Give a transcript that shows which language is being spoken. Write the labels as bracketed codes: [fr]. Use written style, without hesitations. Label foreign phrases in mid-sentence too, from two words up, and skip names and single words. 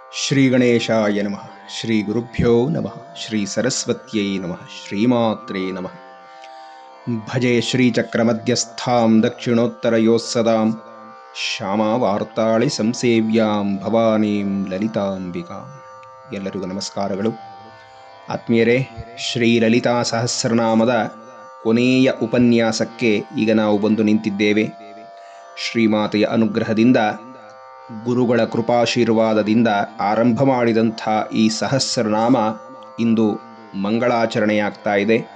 [sa] ಶ್ರೀ ಗಣೇಶಾಯ ನಮಃ. ಶ್ರೀ ಗುರುಭ್ಯೋ ನಮಃ. ಶ್ರೀ ಸರಸ್ವತ್ಯೈ ನಮಃ. ಶ್ರೀಮಾತ್ರೇ ನಮಃ. ಭಜೆ ಶ್ರೀಚಕ್ರಮಧ್ಯಸ್ಥಾಂ ದಕ್ಷಿಣೋತ್ತರಯೋಃ ಸದಾಂ ಶ್ಯಾಮಾವಾರ್ತಾಳಿ ಸಂಸೇವ್ಯಾಂ ಭವಾನೀಂ ಲಲಿತಾಂಬಿಕಾಂ. [kn] ಎಲ್ಲರಿಗೂ ನಮಸ್ಕಾರಗಳು. ಆತ್ಮೀಯರೇ, ಶ್ರೀ ಲಲಿತಾ ಸಹಸ್ರನಾಮದ ಕೊನೆಯ ಉಪನ್ಯಾಸಕ್ಕೆ ಈಗ ನಾವು ಬಂದು ನಿಂತಿದ್ದೇವೆ. ಶ್ರೀಮಾತೆಯ ಅನುಗ್ರಹದಿಂದ, ಗುರುಗಳ ಕೃಪಾಶೀರ್ವಾದದಿಂದ ಆರಂಭ ಮಾಡಿದಂಥ ಈ ಸಹಸ್ರನಾಮ ಇಂದು ಮಂಗಳಾಚರಣೆಯಾಗ್ತಾ ಇದೆ.